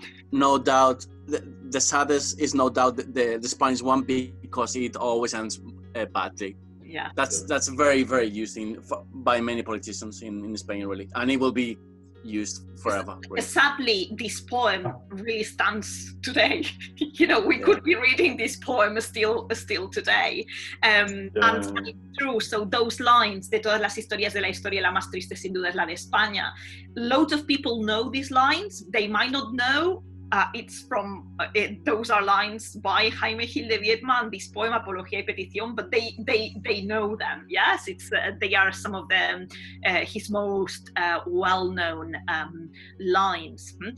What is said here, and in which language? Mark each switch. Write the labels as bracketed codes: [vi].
[en] No doubt, the saddest is no doubt the Spanish one, because it always ends badly. Yeah, that's very, very used by many politicians in Spain, really, and it will be used forever. Really. Sadly, this poem really stands today. You know, we could be reading this poem still today. And it's true. So those lines, [es] de todas las historias de la historia, la más triste sin duda es la de España. [en] Loads of people know these lines. They might not know. It's from those are lines by Jaime Gil de Biedma and this poem Apología y Petición, but they know them. Yes, it's they are some of them his most well-known lines.